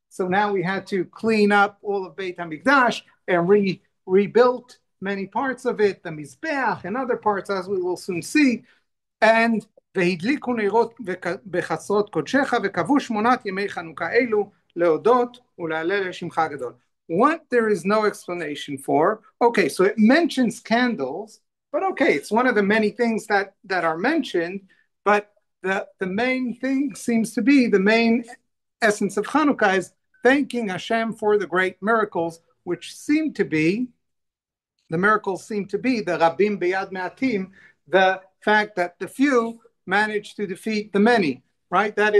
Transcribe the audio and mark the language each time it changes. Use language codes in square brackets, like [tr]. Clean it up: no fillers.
[en] So now we had to clean up all of Beit HaMikdash and rebuilt many parts of it, the Mizbeach and other parts, as we will soon see. [he] And והדליקו נרות בחצרות קודשך וקבעו 8 ימי חנוכה אלו להודות ולהלל לשמך הגדול. [en] What there is no explanation for. Okay, so it mentions candles, but okay, it's one of the many things that are mentioned, but the main thing seems to be, the main essence of Hanukkah is thanking Hashem for the great miracles, which seem to be, the miracles seem to be the Rabim Beyad Me'atim, the fact that the few managed to defeat the many, right?